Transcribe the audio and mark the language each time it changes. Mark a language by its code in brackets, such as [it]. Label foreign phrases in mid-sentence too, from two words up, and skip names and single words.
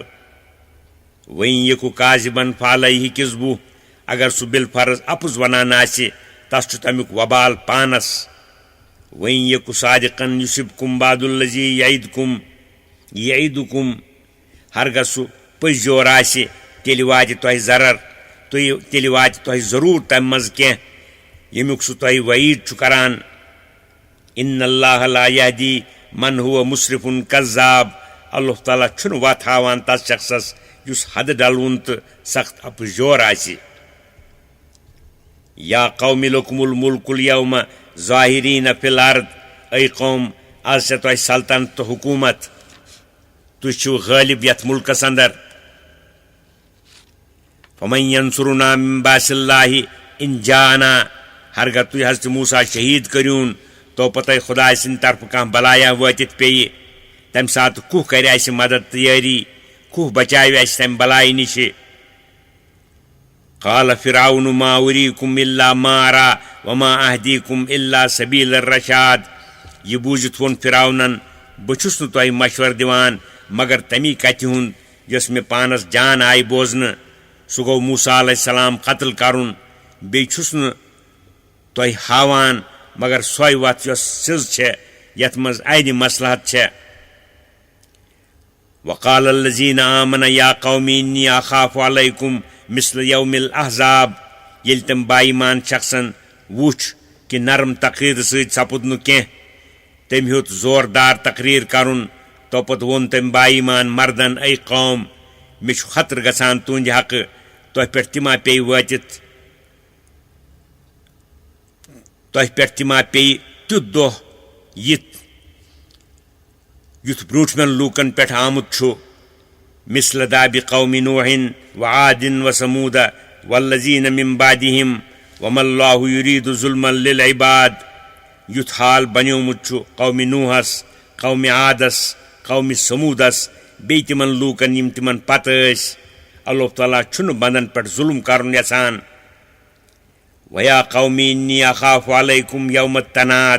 [ks] وۄنۍ [ar] یکُو کاذِبن فعلیہ کِذبُہ، [ks] اگر سُہ بالفرض اپُز ونان آسہِ تس چھُ تمیُک وبال پانس. وۄنۍ [ar] یکُو صادقن یُصِبکُم بعض الذی یعیدُکُم، [ks] ہرگاہ سُہ پٔزۍ آسہِ تیٚلہِ واتہِ تۄہہِ ضرر، تیٚلہِ واتہِ تۄہہِ ضروٗر تمہِ منٛز کینٛہہ ییٚمیُک سُہ تۄہہِ وعیٖد چھُ کران. [ar] اِنَّ اللّٰهَ لَا یَہْدِی مَنْ هُوَ مُسْرِفٌ کَذاب. [ks] اللہ تعالیٰ چھُنہٕ وَتھ ہاوان تس شخصس یُس حدٕ ڈلوُن تہٕ سخت اپٕزیور آسہِ. [ar] یا قومِ لَکُمُ الْمُلْکُ الْیَوْمَ ظاہِریٖنَ فِی الْأَرْضِ. [ks] اے قوم، آز چھےٚ تۄہہِ سلطنت تہٕ حکوٗمت، تُہۍ چھِو غٲلب یتھ مُلکس اندر. [ar] فَمَن یَنصُرُنَا مِن بَأْسِ اللّٰهِ اِن جاءَنَا، [ks] ہرگاہ تُہۍ حضرت موسیٰ شہیٖد کٔرۍہوٗن توپت تۄہہِ خۄداے سٕنٛدِ طرفہٕ کانٛہہ بلایا وٲتِتھ پیٚیہِ، تمہِ ساتہٕ کُہ کرِ اسہِ مدد تہٕ یٲری، کُہ بچاوِ اسہِ تمہِ بلایہِ نِشہِ. [ar] قال فرعون ما أُریٖکُم إِلَّا مَا أَرَىٰ وَمَا أَهْدِیٖکُم إِلَّا سَبِیٖلَ الرَّشَاد. [ks] یہِ بوٗزِتھ ووٚن فرعونن: بہٕ چھُس نہٕ تۄہہِ مشور دِوان مگر تمی کتھِ ہُنٛد یۄس مےٚ پانس جان آیہِ بوزنہٕ، سُہ گوٚو موسیٰ علیہ السلام قتل کرُن. بیٚیہِ چھُس نہٕ تۄہہِ ہاوان مگر سۄے وتھ یۄس سٕژ چھےٚ یتھ منٛز عینہِ مصلحت چھےٚ. [ar] وقال الذین آمنوا یا قوم انی اخاف علیکم مثل یوم الاحزاب. [ks] ییٚلہِ تِم با ایمان شخصن وُچھ کہِ نرم تقریٖرٕ سۭتۍ سپُد نہٕ کینٛہہ، تٔمۍ ہیوٚت زوردار تقریٖر کرُن. توپت ووٚن تٔمۍ با ایمان مردن: اے قوم، مےٚ چھُ خطرٕ گژھان تُہنٛدِ حقہٕ، تۄہہِ پٮ۪ٹھ تہِ ما پیٚیہِ تیُتھ دۄہ یُتھ برٛوٗٹھمٮ۪ن لوٗکن پٮ۪ٹھ آمُت چھُ. [ar] مثل دابِ قومِ نوح وعاد وثمود والذین من بعدہم وما اللہ یریٖدُ ظُلمًا للعباد. [ks] یُتھ حال بنیومُت چھُ قومِ نوحس، قومِ عادس، قومِ سموٗدس، بیٚیہِ تِمن لوٗکن یِم تِمن پتہٕ ٲسۍ. اللہ تعالیٰ چھُنہٕ بنٛدن پٮ۪ٹھ ظُلم کرُن یژھان. [ar] ویا قومِ انی اخاف علیکم یوم التناد.